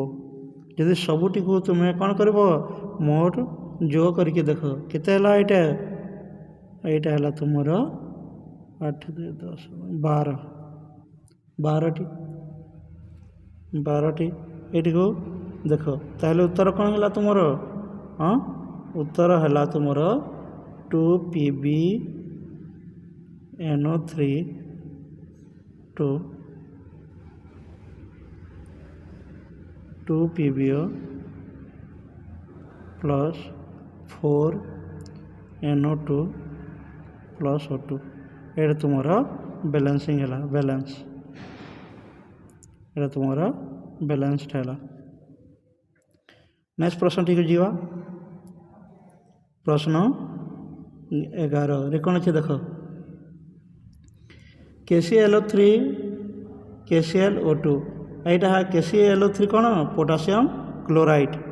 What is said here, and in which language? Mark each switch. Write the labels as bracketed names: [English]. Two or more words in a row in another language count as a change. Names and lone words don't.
[Odia] ଯଦି ସବୁଟିକୁ ତୁମେ କ'ଣ କରିବ, ମୋଟ ଯୋଗ କରିକି ଦେଖ କେତେ ହେଲା, ଏଇଟା ହେଲା ତୁମର 8 2 10 12ଟି ଏଇଟିକୁ ଦେଖ, ତାହେଲେ ଉତ୍ତର କ'ଣ ହେଲା ତୁମର, ଉତ୍ତର ହେଲା ତୁମର 2PbNO3 2PbO ପ୍ଲସ୍ 4NO2 ପ୍ଲସ୍ O2, ଏଇଟା ତୁମର ବାଲାନ୍ସିଂ ହେଲା, ଏଇଟା ତୁମର ବାଲାନ୍ସড ହେଲା। ନେକ୍ସଟ ପ୍ରଶ୍ନଟିକୁ ଯିବା। ପ୍ରଶ୍ନ 11ରେ କ'ଣ ଅଛି ଦେଖ, KClO3 KClO2, এইটা KClO3 କ'ଣ, [English] potassium chloride.